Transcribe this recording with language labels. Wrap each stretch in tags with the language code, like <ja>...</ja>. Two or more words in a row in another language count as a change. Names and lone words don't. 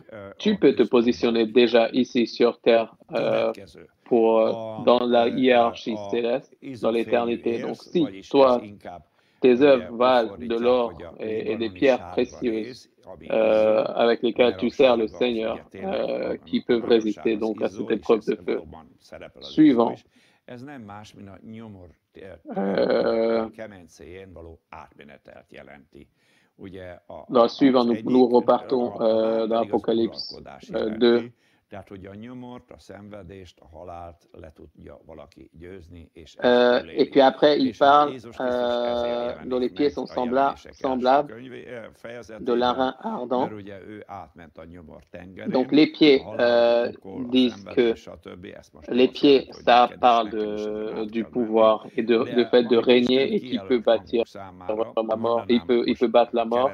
<fr>Tu peux te positionner déjà ici sur terre dans la hiérarchie céleste, dans l'éternité. Donc, si toi, tes œuvres valent de l'or et des pierres précieuses avec lesquelles tu sers le Seigneur, qui peuvent résister donc à cette épreuve de feu. Suivant.</fr> <hu>Ez nem más, mint a nyomor kemencéjén való átmenetelt jelenti. Ugye</hu> <fr>dans le suivant, nous repartons dans l'Apocalypse 2.</fr> <hu>Tehát, hogy a nyomort, a szenvedést, a halált le tudja valaki győzni, és</hu> <fr>et puis après, il parle dont les pieds sont semblables de l'airain ardent. Donc les pieds disent que les pieds, ça parle du pouvoir et du fait de régner et qui peut bâtir la mort, il peut battre la mort.</fr>